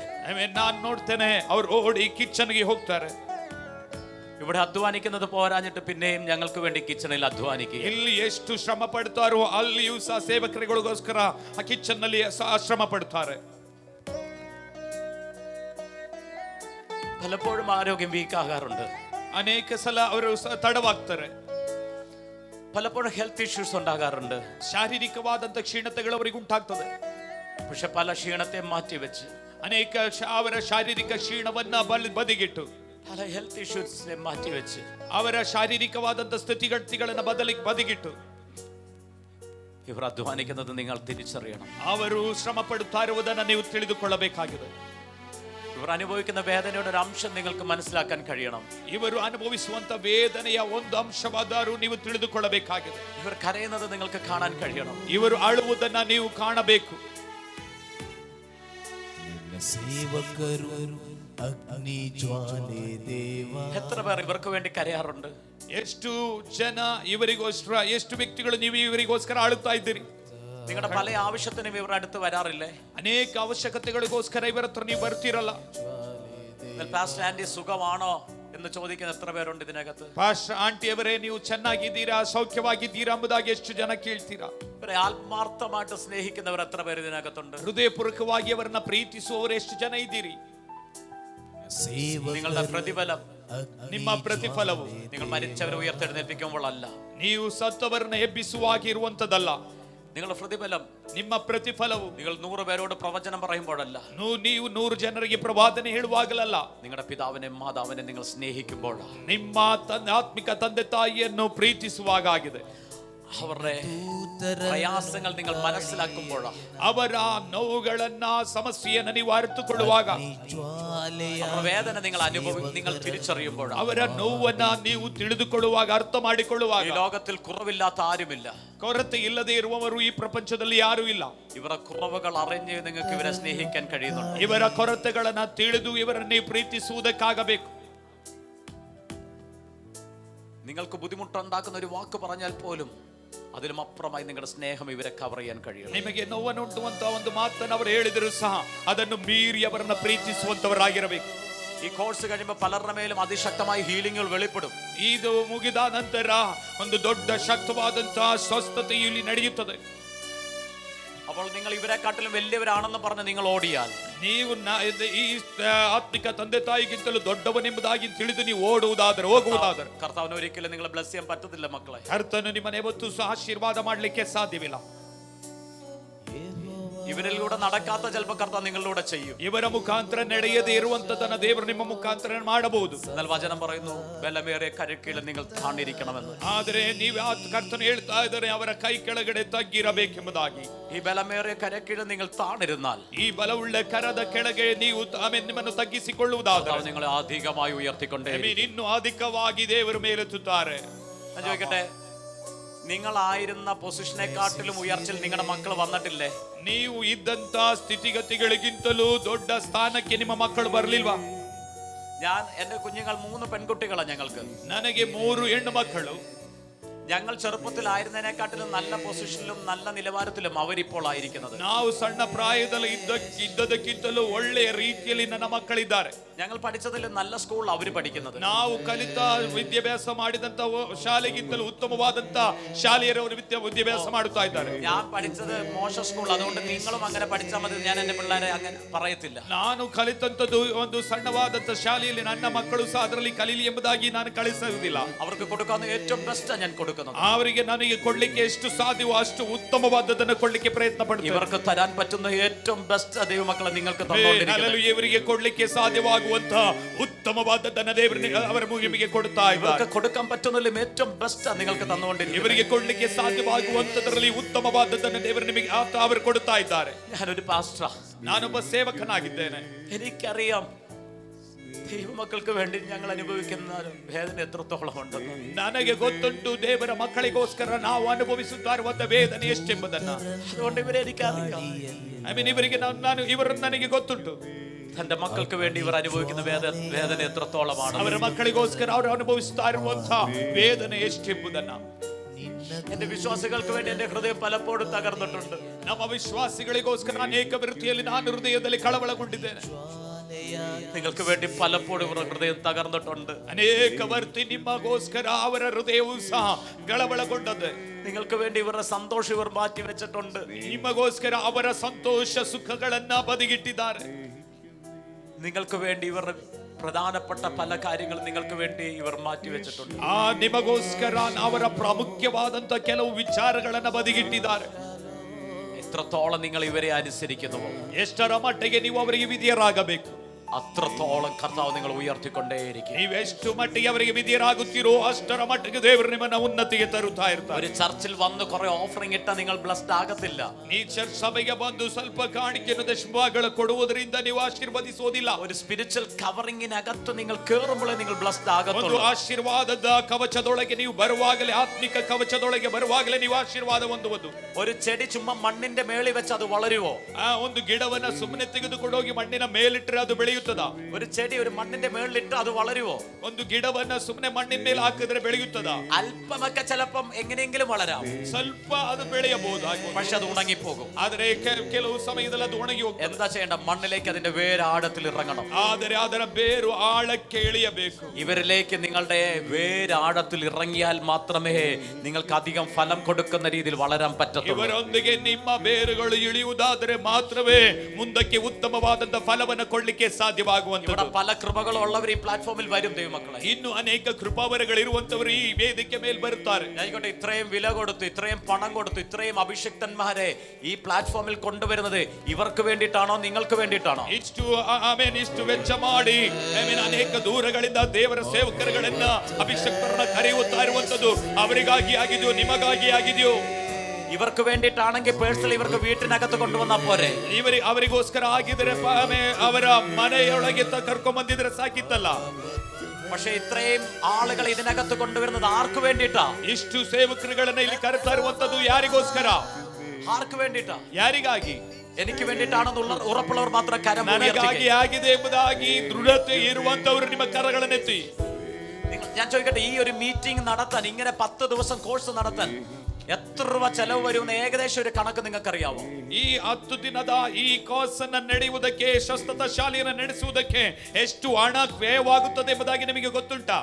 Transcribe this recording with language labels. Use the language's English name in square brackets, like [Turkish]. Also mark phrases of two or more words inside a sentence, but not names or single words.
[Kannada] ನಾನು ನೋಡ್ತೇನೆ ಅವ್ರು ಓಡಿ ಕಿಚನ್ಗೆ ಹೋಗ್ತಾರೆ. [Malayalam] ഇവിടെ അധ്വാനിക്കുന്നത് പോരാഞ്ഞിട്ട് പിന്നെയും ഞങ്ങൾക്ക് വേണ്ടി കിച്ചണിൽ അധ്വാനിക്കുക. [Kannada] ಇಲ್ಲಿ ಎಷ್ಟು ಶ್ರಮ ಪಡ್ತಾರೋ ಅಲ್ಲಿಯೂ ಸಹ ಸೇವಕರಿಗೋಸ್ಕರ ಆ ಕಿಚನ್ ನಲ್ಲಿ ಶ್ರಮ ಪಡ್ತಾರೆ. [Malayalam] പലപ്പോഴും ആരോഗ്യം വീക്ക് ആകാറുണ്ട്. [Kannada] ಅನೇಕ ಸಲ ಅವರು ತಡವಾಗ್ತಾರೆ. [Malayalam] പലപ്പോഴും [English] health issues [Malayalam] ഉണ്ടാകാറുണ്ട്. [Kannada] ಶಾರೀರಿಕವಾದಂತ ಕ್ಷೀಣತೆಗಳು ಅವರಿಗೆ ಉಂಟಾಗ್ತದೆ. [Malayalam] പക്ഷെ പല ക്ഷീണത്തെ മാറ്റിവെച്ച് [Kannada] ಅನೇಕ ಅವರ ಶಾರೀರಿಕ ಕ್ಷೀಣವನ್ನ ಬದಿಗಿಟ್ಟು, [Malayalam] പല [English] health issues [Malayalam] മാറ്റിവെച്ച് [Kannada] ಅವರ ಶಾರೀರಿಕವಾದಂತ ಸ್ಥಿತಿಗತಿಗಳನ್ನ ಬದಿಗಿಟ್ಟು [Malayalam] ഇവർ അധ്വാനിക്കുന്നത് നിങ്ങൾ തിരിച്ചറിയണം. [Kannada] ಅವರು ಶ್ರಮ ಪಡುತ್ತಾ ಇರುವುದನ್ನು ನೀವು ತಿಳಿದುಕೊಳ್ಳಬೇಕಾಗಿದೆ. [Malayalam] ഇവർ അനുഭവിക്കുന്ന വേദനയുടെ ഒരു അംശം നിങ്ങൾക്ക് മനസ്സിലാക്കാൻ കഴിയണം. [Kannada] ಇವರು ಅನುಭವಿಸುವಂತ ವೇದನೆಯ ಒಂದು ಅಂಶವಾದರೂ ನೀವು ತಿಳಿದುಕೊಳ್ಳಬೇಕಾಗಿದೆ. [Malayalam] ഇവർ കരയുന്നത് നിങ്ങൾക്ക് കാണാൻ കഴിയണം. [Kannada] ಇವರು ಅಳುವುದನ್ನ ನೀವು ಕಾಣಬೇಕು. ಸೇವಕರು ಅಗ್ನಿ ಜ್ವಾಲೆ ದೇವ. [Malayalam] എത്ര പേർ ഇവർക്ക് വേണ്ടി കരയാറുണ്ട്? [Kannada] ಎಷ್ಟು ಜನ ಇವರಿಗೋಸ್ಕರ, ಎಷ್ಟು ವ್ಯಕ್ತಿಗಳು ನೀವು ಇವರಿಗೋಸ್ಕರ ಅಳುತ್ತಾ ಇದ್ದೀರಿ? [Malayalam] നിങ്ങളുടെ പല ആവശ്യത്തിനും ഇവർ അടുത്ത് വരാറില്ലേ? [Kannada] ಅನೇಕ ಅವಶ್ಯಕತೆಗಳಿಗೋಸ್ಕರ ಇವರ ಹತ್ರ ನೀವು ಬರ್ತಿರಲ್ಲ. [English] pastor aunty [Malayalam] സുഖമാണോ എന്ന് ചോദിക്കുന്ന എത്ര പേരുണ്ട് ഇതിനകത്ത്? [English] pastor aunty [Kannada] ಅವರೇ, ನೀವು ಚೆನ್ನಾಗಿದ್ದೀರಾ, ಸೌಖ್ಯವಾಗಿದ್ದೀರಾ ಎಂಬುದಾಗಿ ಎಷ್ಟು ಜನ ಕೇಳ್ತೀರಾ? [Malayalam] ഇവരെ ആത്മാർത്ഥമായിട്ട് സ്നേഹിക്കുന്നവർ എത്ര പേര് ഇതിനകത്തുണ്ട്? [Kannada] ಹೃದಯಪೂರ್ವಕವಾಗಿ ಅವರನ್ನ ಪ್ರೀತಿಸುವವರು ಎಷ್ಟು ಜನ ಇದ್ದೀರಿ? [Malayalam] നിങ്ങളുടെ പ്രതിഫലം, [Kannada] ನಿಮ್ಮ ಪ್ರತಿಫಲವು [Malayalam] നിങ്ങൾ മരിച്ചവരെ ഉയർത്തെഴുന്നേൽപ്പിക്കുമ്പോഴല്ല, [Kannada] ನೀವು ಸತ್ತವರನ್ನ ಎಬ್ಬಿಸುವಾಗಿರುವಂತದಲ್ಲ. [Malayalam] നിങ്ങളുടെ പ്രതിഫലം, [Kannada] ನಿಮ್ಮ ಪ್ರತಿಫಲವು [Malayalam] നിങ്ങൾ 100 പേരോട് പ്രവചനം പറയുമ്പോഴല്ല, [Kannada] ನೀವು 100 ಜನರಿಗೆ ಪ್ರವಾದನೆ ಹೇಳುವಾಗಲಲ್ಲ, [Malayalam] നിങ്ങളുടെ പിതാവിനെ മാതാവിനെ നിങ്ങൾ സ്നേഹിക്കുമ്പോഴാണ്. [Kannada] ನಿಮ್ಮ ಆತ್ಮಿಕ ತಂದೆ ತಾಯಿಯನ್ನು ಪ್ರೀತಿಸುವಾಗ ಆಗಿದೆ. [Malayalam] അവരുടെ പ്രയാസങ്ങൾ നിങ്ങൾ മനസ്സിലാക്കുമ്പോഴാണ്, [Kannada] ಅವರ ನೋವುಗಳನ್ನ, ಸಮಸ್ಯೆಯನ್ನು ನೀವು ಅರಿತುಕೊಳ್ಳುವಾಗ, [Malayalam] അവരുടെ വേദന നിങ്ങൾ തിരിച്ചറിയുമ്പോഴാണ്, [Kannada] ಅವರ ನೋವನ್ನ ನೀವು ತಿಳಿದುಕೊಳ್ಳುವಾಗ, ಅರ್ಥ ಮಾಡಿಕೊಳ್ಳುವಾಗ, [Malayalam] ഈ ലോകത്തിൽ കുറവില്ലാത്ത ആരുമില്ല. [Kannada] ಕೊರತೆ ಇಲ್ಲದೆ ಇರುವವರು ಈ ಪ್ರಪಂಚದಲ್ಲಿ ಯಾರೂ ಇಲ್ಲ. [Malayalam] ഇവരുടെ കുറവുകൾ അറിഞ്ഞ് നിങ്ങൾക്ക് ഇവരെ സ്നേഹിക്കാൻ കഴിയുന്നുണ്ട്. [Kannada] ಇವರ ಕೊರತೆಗಳನ್ನ ತಿಳಿದು ಇವರನ್ನು ಪ್ರೀತಿಸುವುದಕ್ಕಾಗಬೇಕು. [Malayalam] നിങ്ങൾക്ക് ബുദ്ധിമുട്ടുണ്ടാക്കുന്ന ഒരു വാക്ക് പറഞ്ഞാൽ പോലും അതിലും അപ്പുറമായി നിങ്ങളുടെ സ്നേഹം ഇവരെ കവർ ചെയ്യാൻ കഴിയും. [Kannada] ನಿಮಗೆ ನೋವನ್ನುಂಟುವಂತ ಒಂದು ಮಾತನ್ನು ಅವರು ಹೇಳಿದರೂ ಸಹ ಅದನ್ನು ಮೀರಿ ಅವರನ್ನ ಪ್ರೀತಿಸುವಂತವರಾಗಿರಬೇಕು. [Malayalam] ഈ കോഴ്സ് കഴിയുമ്പോൾ പലരുടെ മേലും അതിശക്തമായ ഹീലിംഗുകൾ വെളിപ്പെടും. [Kannada] ಇದು ಮುಗಿದ ನಂತರ ಒಂದು ದೊಡ್ಡ ಶಕ್ತವಾದಂತಹ ಸ್ವಸ್ಥತೆಯು ಇಲ್ಲಿ ನಡೆಯುತ್ತದೆ. [Malayalam] അപ്പോൾ നിങ്ങൾ ഇവരെക്കാട്ടിലും വലിയവരാണെന്ന് പറഞ്ഞ് നിങ്ങൾ ഓടിയാൽ, [Kannada] ನೀವು ಈ ಆತ್ಮಿಕ ತಂದೆ ತಾಯಿಗಿಂತಲೂ ದೊಡ್ಡವನೆಂಬುದಾಗಿ ತಿಳಿದು ನೀವು ಹೋಗುವುದಾದರೆ [Malayalam] കർത്താവിന് ഒരിക്കലും നിങ്ങളെ ബ്ലസ് ചെയ്യാൻ പറ്റത്തില്ല മക്കളെ. [Kannada] ಕರ್ತನು ನಿಮ್ಮನ್ನು ಯಾವತ್ತೂ ಸಹ ಆಶೀರ್ವಾದ ಮಾಡಲಿಕ್ಕೆ ಸಾಧ್ಯವಿಲ್ಲ. [Malayalam] ഇവരിലൂടെ നടക്കാത്ത ചിലപ്പോൾ കർത്താവ് നിങ്ങളിലൂടെ ചെയ്യും. [Kannada] ಇವರ ಮುಖಾಂತರ ನಡೆಯದೇ ಇರುವಂತದನ್ನ ದೇವರು ನಿಮ್ಮ ಮುಖಾಂತರ ಮಾಡಬಹುದು. [Malayalam] എന്നാൽ വചനം പറയുന്നു, ബലമേറിയ കരക്കീഴിൽ നിങ്ങൾ താണിരിക്കണമെന്ന്. [Kannada] ಆದರೆ ನೀವು ಕರ್ತನು ಹೇಳ್ತಾ ಇದ್ದಾರೆ, ಅವರ ಕೈ ಕೆಳಗಡೆ ತಗ್ಗಿರಬೇಕೆಂಬುದಾಗಿ. [Malayalam] ഈ ബലമേറിയ കരക്കീഴിൽ നിങ്ങൾ താണിരുന്നാൽ, [Kannada] ಈ ಬಲವುಳ್ಳ ಕರದ ಕೆಳಗೆ ನೀವು ನಿಮ್ಮನ್ನು ತಗ್ಗಿಸಿಕೊಳ್ಳುವುದಾದರೆ [Malayalam] നിങ്ങളെ അധികമായി ഉയർത്തിക്കൊണ്ടേ. [Kannada] ಇನ್ನೂ ಅಧಿಕವಾಗಿ ದೇವರು ಮೇಲೆತ್ತುತ್ತಾರೆ. [Malayalam] ഞാൻ ചോദിക്കട്ടെ, നിങ്ങളായിരുന്ന പൊസിഷനെക്കാട്ടിലും ഉയർച്ചയിൽ നിങ്ങളുടെ മക്കൾ വന്നിട്ടില്ലേ? [Kannada] ನೀವು ಇದ್ದಂತ ಸ್ಥಿತಿಗತಿಗಳಿಗಿಂತಲೂ ದೊಡ್ಡ ಸ್ಥಾನಕ್ಕೆ ನಿಮ್ಮ ಮಕ್ಕಳು ಬರಲಿಲ್ವಾ? [Malayalam] എന്റെ കുഞ്ഞുങ്ങൾ 3 പെൺകുട്ടികളാണ് ഞങ്ങൾക്ക്. [Kannada] ನನಗೆ 3 ಹೆಣ್ಣು ಮಕ್ಕಳು. [Malayalam] ഞങ്ങൾ ചെറുപ്പത്തിലായിരുന്നതിനെക്കാട്ടിലും നല്ല പൊസിഷനിലും നല്ല നിലവാരത്തിലും അവരിപ്പോൾ ആയിരിക്കുന്നത്. [Kannada] ನಾವು ಸಣ್ಣ ಪ್ರಾಯದಲ್ಲಿ ಇದ್ದದಕ್ಕಿಂತಲೂ ಒಳ್ಳೆಯ ರೀತಿಯಲ್ಲಿ ನನ್ನ ಮಕ್ಕಳಿದ್ದಾರೆ. [Malayalam] ഞങ്ങൾ പഠിച്ചതിൽ നല്ല സ്കൂൾ അവർ പഠിക്കുന്നത്. [Kannada] ನಾವು ಕಲಿತ ವಿದ್ಯಾಭ್ಯಾಸ ಮಾಡಿದಂತ ಶಾಲೆಗಿಂತಲೂ ಉತ್ತಮವಾದಂತ ಶಾಲೆಯರವರು ವಿದ್ಯಾಭ್ಯಾಸ ಮಾಡುತ್ತಾ ಇದ್ದಾರೆ. [Malayalam] ഞാൻ പഠിച്ചത് മോശ സ്കൂൾ, അതുകൊണ്ട് നിങ്ങളും അങ്ങനെ പഠിച്ചാൽ മതി ഞാൻ എന്റെ പിള്ളേരെ അങ്ങനെ പറയത്തില്ല. [Kannada] ನಾನು ಕಲಿತಂತದ್ದು ಒಂದು ಸಣ್ಣವಾದಂತ ಶಾಲೆಯಲ್ಲಿ ನನ್ನ ಮಕ್ಕಳು ಸಹ ಅದರಲ್ಲಿ ಕಲೀಲಿ ಎಂಬುದಾಗಿ ನಾನು ಕಳಿಸುವುದಿಲ್ಲ. [Malayalam] അവർക്ക് കൊടുക്കാവുന്ന ഏറ്റവും ബെസ്റ്റ് ഞാൻ കൊടുക്കുന്നത്. [Kannada] ಅವರಿಗೆ ನನಗೆ ಕೊಡ್ಲಿಕ್ಕೆ ಎಷ್ಟು ಸಾಧ್ಯವೋ ಅಷ್ಟು ಉತ್ತಮವಾದದನ್ನು ಕೊಡ್ಲಿಕ್ಕೆ ಪ್ರಯತ್ನ ಪಡ್ತೀನಿ. [Malayalam] ഇവർക്ക് തരാൻ പറ്റുന്ന ഏറ്റവും ബെസ്റ്റ് ദൈവമക്കളെ നിങ്ങൾക്ക് തന്നുകൊണ്ടിരിക്കുന്നു. [Kannada] ಇವರಿಗೆ ಕೊಡ್ಲಿಕ್ಕೆ ಸಾಧ್ಯವಾಗುವಂತ ಉತ್ತಮವಾದದನ್ನು ದೇವರು ಅವರ ನಿಮಗೆ ಕೊಡ್ತಾ ಇದ್ದಾರೆ. [Malayalam] ഇവർക്ക് കൊടുക്കാൻ പറ്റുന്നതിലും ഏറ്റവും ബെസ്റ്റ് നിങ്ങൾക്ക് തന്നുകൊണ്ടിരിക്കുന്നു. [Kannada] ಇವರಿಗೆ ಕೊಡ್ಲಿಕ್ಕೆ ಸಾಧ್ಯವಾಗುವಂತದರಲ್ಲಿ ಉತ್ತಮವಾದದನ್ನು ದೇವರು ನಿಮಗೆ ಅವರು ಕೊಡ್ತಾ ಇದ್ದಾರೆ. [Malayalam] ഞാനൊരു പാസ്റ്റർ, [Kannada] ನಾನೊಬ್ಬ ಸೇವಕನಾಗಿದ್ದೇನೆ. [Malayalam] എനിക്കറിയാം ദൈവമക്കൾക്ക് വേണ്ടി ഞങ്ങൾ അനുഭവിക്കുന്ന വേദന എത്രത്തോളം ഉണ്ടെന്ന്. [Kannada] ನನಗೆ ಗೊತ್ತುಂಟು ದೇವರ ಮಕ್ಕಳಿಗೋಸ್ಕರ ನಾವು ಅನುಭವಿಸುತ್ತಾ ಇರುವಂತ ವೇದನೆ ಎಷ್ಟೆಂಬುದನ್ನು. [Malayalam] അതുകൊണ്ട് ഇവരെ എനിക്കറിയാം. [Kannada] ಇವರಿಗೆ ಇವರನ್ನು ನನಗೆ ಗೊತ್ತುಂಟು. [Malayalam] തന്റെ മക്കൾക്ക് വേണ്ടി ഇവർ അനുഭവിക്കുന്ന വേദന എത്രത്തോളമാണ്. [Kannada] ಅವರ ಮಕ್ಕಳಿಗೋಸ್ಕರ ಅವರು ಅನುಭವಿಸುತ್ತಾ ಇರುವಂತ ವೇದನೆ ಎಷ್ಟೆಂಬುದನ್ನು. [Malayalam] എന്റെ വിശ്വാസികൾക്ക് വേണ്ടി എന്റെ ഹൃദയം പലപ്പോഴും തകർന്നിട്ടുണ്ട്. [Kannada] ನಮ್ಮ ವಿಶ್ವಾಸಿಗಳಿಗೋಸ್ಕರ ಅನೇಕ ರೀತಿಯಲ್ಲಿ ನಾನು ಹೃದಯದಲ್ಲಿ ಕಳವಳಗೊಂಡಿದ್ದೇನೆ. [Malayalam] നിങ്ങൾക്ക് വേണ്ടി പലപ്പോഴും ഇവരുടെ ഹൃദയം തകർന്നിട്ടുണ്ട്. [Kannada] ಅನೇಕ ವರ್ತಿ ನಿಮಗೋಸ್ಕರ ಅವರ ಹೃದಯವೂ ಸಹ ಕಳವಳಗೊಂಡದ್ದು. [Malayalam] നിങ്ങൾക്ക് വേണ്ടി ഇവരുടെ സന്തോഷം ഇവർ മാറ്റി വെച്ചിട്ടുണ്ട്. [Kannada] ನಿಮಗೋಸ್ಕರ ಅವರ ಸಂತೋಷ ಸುಖಗಳನ್ನ ಬದಿಗಿಟ್ಟಿದ್ದಾರೆ. [Malayalam] നിങ്ങൾക്ക് വേണ്ടി ഇവരുടെ പ്രധാനപ്പെട്ട പല കാര്യങ്ങളും നിങ്ങൾക്ക് വേണ്ടി ഇവർ മാറ്റി വെച്ചിട്ടുണ്ട്. [Kannada] ನಿಮಗೋಸ್ಕರ ಅವರ ಪ್ರಾಮುಖ್ಯವಾದಂತ ಕೆಲವು ವಿಚಾರಗಳನ್ನ ಬದಿಗಿಟ್ಟಿದ್ದಾರೆ. [Malayalam] എത്രത്തോളം നിങ്ങൾ ഇവരെ അനുസരിക്കുന്നുവോ, [Kannada] ಎಷ್ಟರ ಮಟ್ಟಿಗೆ ನೀವು ಅವರಿಗೆ ವಿಧೇಯರಾಗಬೇಕು, [Malayalam] അത്രത്തോളം കർത്താവ് നിങ്ങൾ ഉയർത്തിക്കൊണ്ടേയിരിക്കും. [Kannada] ನೀವೆಷ್ಟು ಮಟ್ಟಿಗೆ ಅವರಿಗೆ ವಿಧೇಯರಾಗುತ್ತೀರೋ ಅಷ್ಟರ ಮಟ್ಟಿಗೆ ದೇವರು ನಿಮ್ಮನ್ನ ಉನ್ನತಿಗೆ ತರುತ್ತಾ ಇರ್ತಾರೆ. [Malayalam] ഒരു ചർച്ചിൽ വന്ന് കുറെ ഓഫറിംഗ് ഇട്ടാൽ നിങ്ങൾ ബ്ലെസ്ഡ് ആകത്തില്ല. [Kannada] ನೀ ಚರ್ಚ್ ಸಭೆಗೆ ಬಂದು ಸ್ವಲ್ಪ ಕಾಣಿಕೆಯನ್ನು ದಶಮಭಾಗಗಳು ಕೊಡುವುದರಿಂದ ನೀವು ಆಶೀರ್ವದಿಸುವುದಿಲ್ಲ. [Malayalam] ഒരു [English] spiritual covering [Malayalam] നിങ്ങൾ കേറുമ്പോഴേ നിങ്ങൾ ബ്ലെസ്ഡ് [Kannada] ಒಂದು [Malayalam] ആകത്തുള്ളൂ. [Kannada] ಆಶೀರ್ವಾದದ ಕವಚದೊಳಗೆ ನೀವು ಬರುವಾಗಲೇ, ಆತ್ಮಿಕ ಕವಚದೊಳಗೆ ಬರುವಾಗಲೇ ನೀವು ಆಶೀರ್ವಾದ ಹೊಂದುವುದು. [Malayalam] ഒരു ചെടി ചുമ്മാ മണ്ണിന്റെ മേളിൽ വെച്ച് അത് വളരുവോ? [Kannada] ಒಂದು ಗಿಡವನ್ನ ಸುಮ್ಮನೆ ತೆಗೆದುಕೊಂಡೋಗಿ ಮಣ್ಣಿನ ಮೇಲಿಟ್ಟರೆ ಅದು ಬೆಳೆಯುತ್ತದೆ. [Malayalam] ഒരു ചെടി ഒരു മണ്ണിന്റെ മേളിലിട്ട് അത് വളരുവോ? [Kannada] ಒಂದು ಗಿಡವನ್ನ ಸುಮ್ಮನೆ ಮಣ್ಣಿನ ಮೇಲೆ ಹಾಕಿದ್ರೆ ಬೆಳೆಯುತ್ತದ? [Malayalam] അല്പമൊക്കെ ചിലപ്പം എങ്ങനെയെങ്കിലും വളരാം, [Kannada] ಸ್ವಲ್ಪ ಅದು ಬೆಳೆಯಬಹುದು, [Malayalam] പക്ഷെ അത് ഉണങ്ങിപ്പോകും. [Kannada] ಆದರೆ ಕೆಲವು ಸಮಯದಲ್ಲಿ ಅದು ಒಣಗಿ ಹೋಗ್ತದೆ. [Malayalam] എന്താ ചെയ്യേണ്ട? മണ്ണിലേക്ക് അതിന്റെ വേര് ആഴത്തിൽ ഇറങ്ങണം. [Kannada] ಆದರೆ ಅದರ ಬೇರು ಆಳಕ್ಕೆ ಇಳಿಯಬೇಕು. [Malayalam] ഇവരിലേക്ക് നിങ്ങളുടെ വേര് ആഴത്തിൽ ഇറങ്ങിയാൽ മാത്രമേ നിങ്ങൾക്ക് അധികം ഫലം കൊടുക്കുന്ന രീതിയിൽ വളരാൻ പറ്റത്തുള്ളൂ. [Kannada] ಇವರೊಂದಿಗೆ ನಿಮ್ಮ ಬೇರುಗಳು ಇಳಿಯುವುದಾದರೆ ಮಾತ್ರವೇ ಮುಂದಕ್ಕೆ ಉತ್ತಮವಾದಂತ ಫಲವನ್ನು ಕೊಡ್ಲಿಕ್ಕೆ ಸಾಧ್ಯವಾಗುವಂತದ್ದು. [Malayalam] ഇവിടെ പല കൃപകളുള്ളവർ ഈ പ്ലാറ്റ്ഫോമിൽ വരും ദൈവമക്കളെ. [Kannada] ಇನ್ನು ಅನೇಕ ಕೃಪಾವರಗಳಿರುವಂತವರು ಈ ವೇದಿಕೆ ಮೇಲೆ ಬರುತ್ತಾರೆ. [Malayalam] ആയിക്കോട്ടെ, ഇത്രയും വില കൊടുത്തു, ഇത്രയും പണം കൊടുത്തു, ഇത്രയും അഭിഷിക്തന്മാരെ ഈ പ്ലാറ്റ്ഫോമിൽ കൊണ്ടുവരുന്നത് ഇവർക്ക് വേണ്ടിയിട്ടാണോ നിങ്ങൾക്ക് വേണ്ടിയിട്ടാണോ? [Kannada] ಇಷ್ಟು ವೆಚ್ಚ ಮಾಡಿ ಅನೇಕ ದೂರಗಳಿಂದ ದೇವರ ಸೇವಕರುಗಳನ್ನ ಅಭಿಷಕ್ತರನ್ನ ಕರೆಯುತ್ತಾ ಇರುವಂತದ್ದು ಅವರಿಗಾಗಿ ಆಗಿದೆಯೋ ನಿಮಗಾಗಿ ಆಗಿದೆಯೋ? [Malayalam] ഇവർക്ക് വേണ്ടിയിട്ടാണെങ്കിൽ പേഴ്സണൽ ഇവർക്ക് വീട്ടിനകത്ത് കൊണ്ടുവന്നാ പോരെ? [Kannada] ಅವರಿಗೋಸ್ಕರ ಆಗಿದ್ರೆ ಅವರ ಮನೆಯೊಳಗೆ ಕರ್ಕೊಂಡ್ ಬಂದಿದ್ರೆ ಸಾಕಿತ್ತಲ್ಲ. [Malayalam] പക്ഷെ ഇത്രയും ആളുകൾ ഇതിനകത്ത് കൊണ്ടുവരുന്നത് ആർക്ക് വേണ്ടിയിട്ടാ? [Kannada] ಇಷ್ಟು ಸೇವಕರುಗಳನ್ನ ಇಲ್ಲಿ ಕರೆತಾ ಇರುವಂತದ್ದು ಯಾರಿಗೋಸ್ಕರ? [Malayalam] ആർക്ക് വേണ്ടിയിട്ടാ? [Kannada] ಯಾರಿಗಾಗಿ? [Malayalam] എനിക്ക് വേണ്ടിയിട്ടാണെന്നുള്ള ഉറപ്പുള്ളവർ മാത്രം കരം [Kannada] ನನಗಾಗಿ ಆಗಿದೆ ಎಂಬುದಾಗಿ ದೃಢತೆ ಇರುವಂತವರು ನಿಮ್ಮ ಕರಗಳನ್ನೆತ್ತಿ. [Malayalam] ഞാൻ ചോദിക്കട്ടെ, ഈ ഒരു മീറ്റിംഗ് നടത്താൻ, ഇങ്ങനെ 10 ദിവസം കോഴ്സ് നടത്താൻ എത്ര രൂപ ചെലവ് വരുമെന്ന് ഏകദേശം ഒരു കണക്ക് നിങ്ങൾക്ക് അറിയാവോ? [Kannada] ಈ 10 ದಿನದ ಈ ಕೋರ್ಸ್ ಅನ್ನು ನಡೆಯುವುದಕ್ಕೆ, ಶಸ್ತ್ರ ಶಾಲೆಯನ್ನು ನಡೆಸುವುದಕ್ಕೆ ಎಷ್ಟು ಹಣ ವ್ಯಯವಾಗುತ್ತದೆ ಎಂಬುದಾಗಿ ನಿಮಗೆ ಗೊತ್ತುಂಟಾ?